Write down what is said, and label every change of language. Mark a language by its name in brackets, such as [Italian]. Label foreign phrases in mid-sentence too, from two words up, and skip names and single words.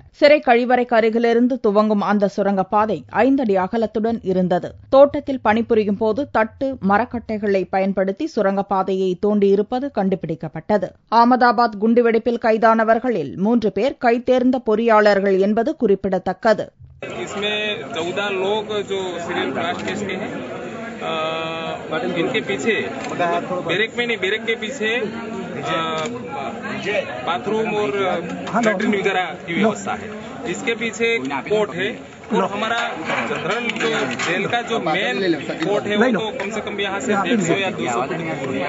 [Tamil] சிறை கழிவறைக்கு அருகிலிருந்து துவங்கும் அந்த சுரங்கப்பாதை 5 அடி அகலத்துடன் இருந்தது. தோட்டத்தில் பணிபுரியும் போது தட்டு மரக்கட்டைகளை பயன்படுத்தி சுரங்கப்பாதையை தோண்டியிருப்பது கண்டுபிடிக்கப்பட்டது. அகமதாபாத் குண்டுவெடிப்பில் கைதானவர்களில் 3 பேர் கைதேர்ந்த பொறியாளர்கள் என்பது குறிப்பிடத்தக்கது. [Hindi] इसमें 14 लोग जो [English] serial blast case [Hindi] के हैं, इनके पीछे बैरक में नहीं, बैरक के पीछे बाथरूम और लैट्रिन वगैरह की व्यवस्था है. इसके पीछे कोर्ट है और हमारा जनरल जो जेल का जो [English] main court [Hindi] है वो तो कम से कम यहाँ से 150 या 200 फुट दूर है.